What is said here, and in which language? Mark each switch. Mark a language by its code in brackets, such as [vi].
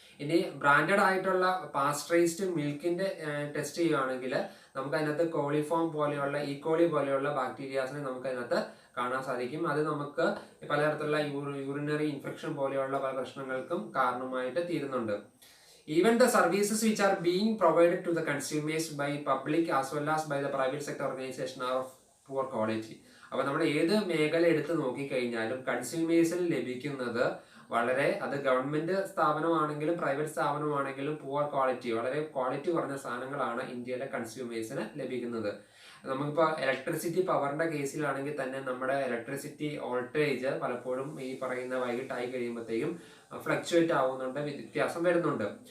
[ml] ഇനി ബ്രാൻഡഡ് ആയിട്ടുള്ള pasteurised മിൽക്കിന്റെ test ചെയ്യുകയാണെങ്കിൽ നമുക്ക് അതിനകത്ത് കോളിഫോം പോലെയുള്ള ഈക്കോളി പോലെയുള്ള ബാക്ടീരിയാസിനെ നമുക്ക് അതിനകത്ത് കാണാൻ സാധിക്കും. അത് നമുക്ക് പലതരത്തിലുള്ള യൂറിനറി ഇൻഫെക്ഷൻ പോലെയുള്ള പല പ്രശ്നങ്ങൾക്കും കാരണമായിട്ട് തീരുന്നുണ്ട്. [en] Even the services which are being provided to the consumers by public as well as by the private sector organization are of poor quality. [ml] അപ്പോൾ നമ്മൾ ഏത് മേഖല എടുത്ത് നോക്കിക്കഴിഞ്ഞാലും കൺസ്യൂമേഴ്സിന് ലഭിക്കുന്നത് അത് ഗവൺമെന്റ് സ്ഥാപനമാണെങ്കിലും പ്രൈവറ്റ് സ്ഥാപനമാണെങ്കിലും പുവർ ക്വാളിറ്റി, വളരെ ക്വാളിറ്റി കുറഞ്ഞ സാധനങ്ങളാണ് ഇന്ത്യയിലെ കൺസ്യൂമേഴ്സിന് ലഭിക്കുന്നത്. നമുക്കിപ്പോൾ ഇലക്ട്രിസിറ്റി പവറിന്റെ കേസിലാണെങ്കിൽ തന്നെ നമ്മുടെ ഇലക്ട്രിസിറ്റി വോൾട്ടേജ് പലപ്പോഴും ഈ പറയുന്ന വൈകിട്ടായി കഴിയുമ്പോഴത്തേക്കും ഫ്ലക്ച്വേറ്റ് ആവുന്നുണ്ട്, വ്യത്യാസം വരുന്നുണ്ട്.